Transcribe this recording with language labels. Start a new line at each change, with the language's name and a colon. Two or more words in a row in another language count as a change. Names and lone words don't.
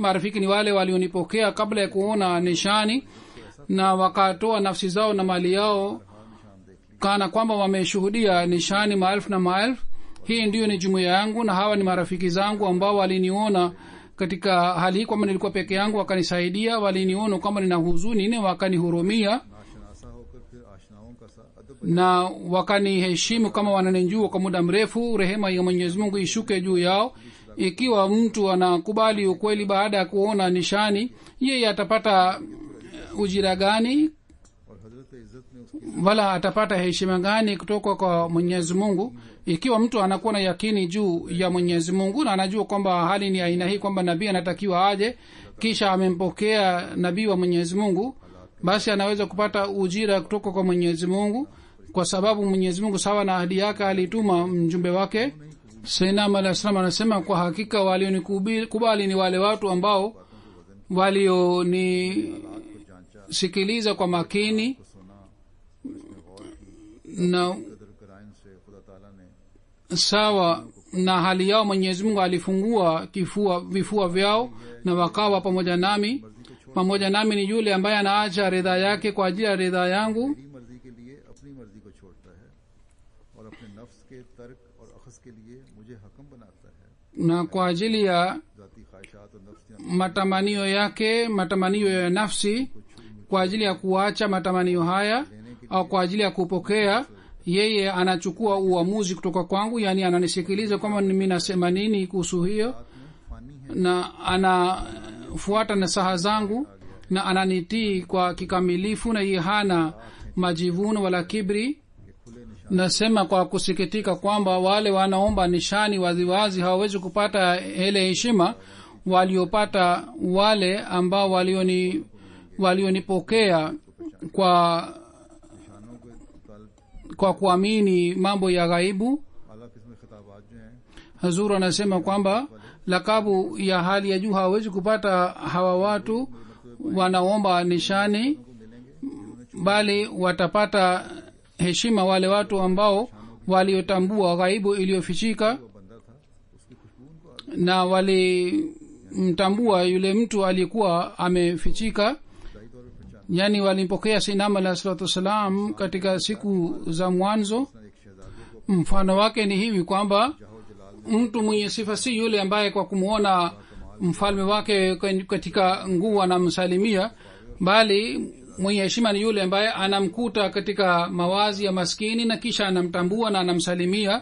Swahili: Marafiki ni wale walionipokea kabla ya kuona nishani, na wakatoa nafsi zao na mali yao kana kwamba wameshuhudia nishani maelfu na maelfu. Hii ndiyo ni jumuiya yangu na hawa ni marafiki zangu ambao waliniona katika hali hii kwamba nilikuwa peke yangu, wakanisaidia. Waliniona kwamba nina huzuni na wakanihurumia
Urdu: ناشناسا ہو کر پھر آشناؤں کا سا ادب
Swahili: na wakaniheshimu kama wananijua kwa muda mrefu. Rehema ya Mwenyezi Mungu ishuke juu yao. Ikiwa mtu anakubali ukweli baada ya kuona nishani, yeye atapata ujira gani
Urdu: اور حضرت عزت میں اس کی
Swahili: wala atapata heshima gani kutoka kwa Mwenyezi Mungu? Ikiwa mtu anakuwa na yakini juu ya Mwenyezi Mungu na anajua kwamba hali ni aina hii, kwamba nabii anatakiwa aje, kisha amempokea nabii wa Mwenyezi Mungu, basi anaweza kupata ujira kutoka kwa Mwenyezi Mungu, kwa sababu Mwenyezi Mungu sawa na ahadi yake alituma mjumbe wake. Sayyidina
Arabic: عليه السلام
Swahili: anasema, kwa hakika walionikubali ni wale watu ambao walionisikiliza kwa makini na
Urdu: قدر قرائن سے خدا تعالیٰ نے
Swahili: sawa na hali yao. Mwenyezi Mungu alifungua vifua vyao na wakawa pamoja nami. Pamoja nami ni yule ambaye anaacha ridha yake kwa ajili ya ridha yangu,
Urdu: میری مرضی کے لیے اپنی مرضی کو چھوڑتا ہے اور اپنے نفس کے ترک اور اخذ کے لیے مجھے حکم بناتا ہے.
Swahili: na kwa ajili ya
Urdu: ذاتی خواہشات اور نفس
Swahili: matamanio yake, matamanio ya nafsi, kwa ajili ya kuacha matamanio haya au kwa ajili ya kupokea, yeye anachukua uamuzi kutoka kwangu, yani ananisikiliza kwamba mimi nasema nini kuhusu hiyo,
Urdu: فانی ہے
Swahili: na anafuata nasaha zangu na ananitii kwa kikamilifu, na yeye hana majivuno wala kibri.
Urdu: کہ کھلے نشان
Swahili: Nasema kwa kusikitika kwamba wale wanaomba nishani waziwazi hawawezi kupata ile heshima waliopata wale ambao walionipokea
Urdu: نشانوں کے تعلق
Swahili: kwa kuamini mambo ya ghaibu.
Urdu: اعلیٰ قسم کے خطابات جو ہیں
Swahili: Hazur anasema kwamba lakabu ya hali ya juu hawawezi kupata hawa watu wanaomba nishani, bali watapata heshima wale watu ambao waliotambua ghaibu iliyofichika
Urdu: وہ بندہ تھا اس کی خوشبو ان کو آ
Swahili: na walimtambua yule mtu aliyekuwa amefichika.
Urdu: گئی طور پر پہچان.
Swahili: Yani walimpokea Sayyidina
Arabic: عليه الصلاة والسلام
Swahili: katika siku za mwanzo.
Urdu: ایک شہزادے کو
Swahili: Mfano wake ni hivi kwamba
Urdu: جاہ و جلال
Swahili: mtu mwenye sifa si yule ambaye kwa kumwona mfalme wake katika nguo anamsalimia, bali mwenye heshima ni yule ambaye anamkuta katika mawazi ya maskini na kisha anamtambua na anamsalimia.